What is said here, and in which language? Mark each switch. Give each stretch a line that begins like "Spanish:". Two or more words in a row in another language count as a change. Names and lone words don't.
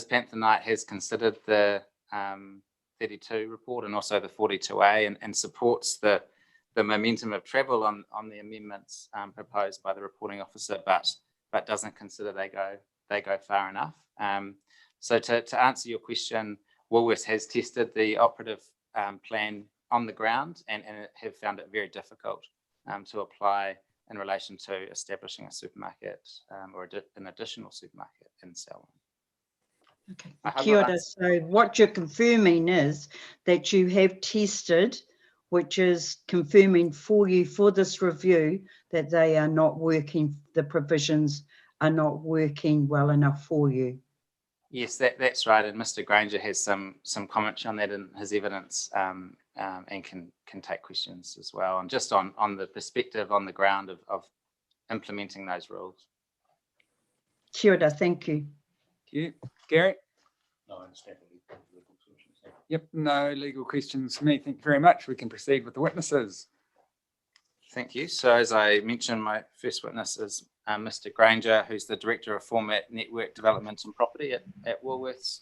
English: Panther Knight has considered the 32 report and also the 42A and supports the momentum of travel on the amendments proposed by the reporting officer, but doesn't consider they go far enough. So to answer your question, Woolworths has tested the operative plan on the ground and have found it very difficult to apply in relation to establishing a supermarket or an additional supermarket in Selwyn. Okay,
Māori: kia ora.
English: So what you're confirming is that you have tested, which is confirming for you for this review that they are not working, the provisions are not working well enough for you. Yes, that's right. And Mr. Granger has some comments on that in his evidence and can take questions as well. And just on the perspective on the ground of implementing those rules.
Māori: Kia ora,
English: thank you. Thank you. Gary? No, I understand. Yep, no legal questions for me. Thank you very much. We can proceed with the witnesses. Thank you. So as I mentioned, my first witness is Mr. Granger, who's the Director of Format Network Development and Property at Woolworths.